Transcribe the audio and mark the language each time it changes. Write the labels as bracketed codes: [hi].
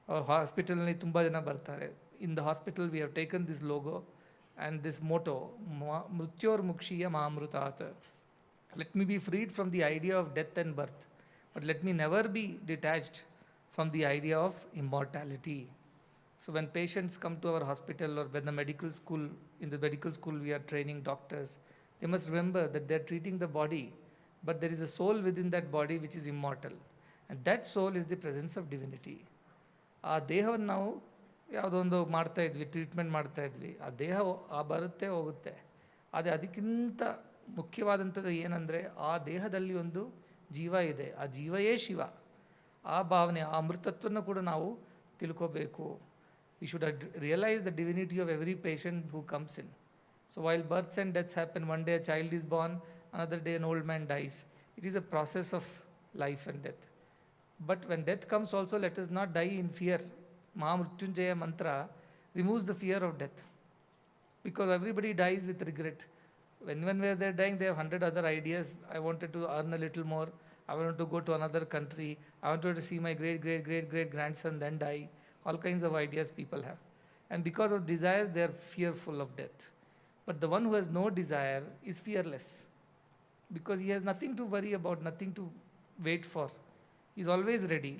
[kn] ಹಾಸ್ಪಿಟಲ್ನಲ್ಲಿ ತುಂಬ ಜನ ಬರ್ತಾರೆ. [en] in the hospital we have taken this logo and this motto, [sa] ಮೃತ್ಯೋರ್ ಮುಕ್ಷೀಯ ಮಹಾಮೃತಾತ್. [en] Let me be freed from the idea of death and birth, but let me never be detached from the idea of immortality. So when patients come to our hospital, or when in the medical school we are training doctors, they must remember that they are treating the body, but there is a soul within that body which is immortal, and that soul is the presence of divinity. [kn] ಆ ದೇಹವನ್ನು ನಾವು ಯಾವುದೋ ಒಂದು treatment ಮಾಡ್ತಾ ಇದ್ವಿ, ಆ ದೇಹ ಬರುತ್ತೆ ಹೋಗುತ್ತೆ. ಆದರೆ ಅದಕ್ಕಿಂತ ಮುಖ್ಯವಾದಂಥದ್ದು ಏನಂದರೆ, ಆ ದೇಹದಲ್ಲಿ ಒಂದು ಜೀವ ಇದೆ, ಆ ಜೀವಯೇ ಶಿವ. ಆ ಭಾವನೆ, ಆ ಅಮೃತತ್ವವನ್ನು ಕೂಡ ನಾವು ತಿಳ್ಕೋಬೇಕು. [en] We should realise the divinity of every patient who comes in. So while births and deaths happen, one day a child is born, another day an old man dies. It is a process of life and death. But when death comes also, let us not die in fear. Mahamrityunjaya mantra removes the fear of death, because everybody dies with regret. When they are dying, they have 100 other ideas. I wanted to earn a little more, I wanted to go to another country, I wanted to see my great grandson then die. All kinds of ideas people have. And because of desires, they are fearful of death. But the one who has no desire is fearless, because he has nothing to worry about, nothing to wait for. He is always ready.